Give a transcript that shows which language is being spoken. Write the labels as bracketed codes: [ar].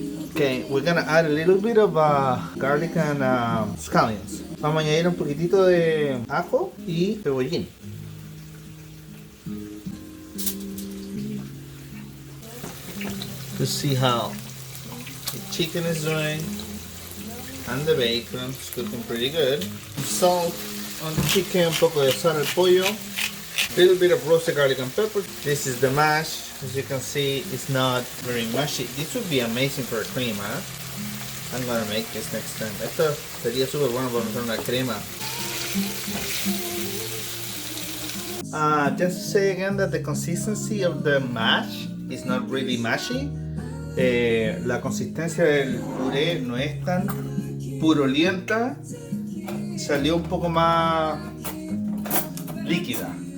[en] Okay, we're gonna add a little bit of garlic and scallions. [es] Vamos a añadir un poquitito de ajo y cebollín. [en] To see how the chicken is doing and the bacon is cooking pretty good. Salt on the chicken, [es] un poco de sal al pollo. [en] Little bit of roasted garlic and pepper. This is the mash. As you can see, it's not very mushy. This would be amazing for a crema. I'm gonna make this next time. [es] Esto sería súper bueno para hacer una crema. [en] Just to say again that the consistency of the mash is not really mashy. [es] La consistencia del puré no es tan purulenta, salió un poco más líquida.